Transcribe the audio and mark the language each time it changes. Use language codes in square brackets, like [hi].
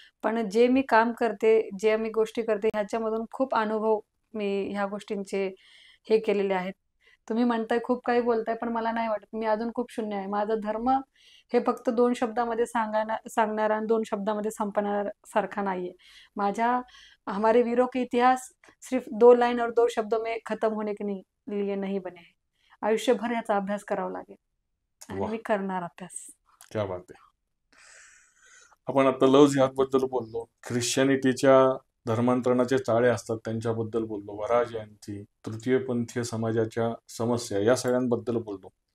[mr] पण जे मी काम करते, जे मी गोष्टी करते, ह्याच्यामधून खूप अनुभव मी ह्या गोष्टींचे हे केलेले आहेत. तुम्ही म्हणताय खूप काही बोलताय, पण मला नाही वाटत. मी अजून खूप शून्य आहे. माझा धर्म हे फक्त 2 शब्दामध्ये सांगणारा आणि 2 शब्दामध्ये संपवण्यासारखा नाहीये. [hi] माझ्या हमारे वीरों के इतिहास सिर्फ 2 लाइन और 2 शब्दों में खत्म होने के लिए नहीं बने हैं. [mr] आयुष्यभर याचा अभ्यास करावा लागेल आणि वा, मी करणार अभ्यास. [hi] क्या बात [mr] आहे. आपण आता लव जिहाद बद्दल बोललो, ख्रिश्चनिटीच्या धर्मांतरणाचे चाळे असतात त्यांच्याबद्दल बोललो, वराह जयंती, तृतीयपंथीय समाजाच्या समस्या, या सगळ्यांबद्दल बोललो.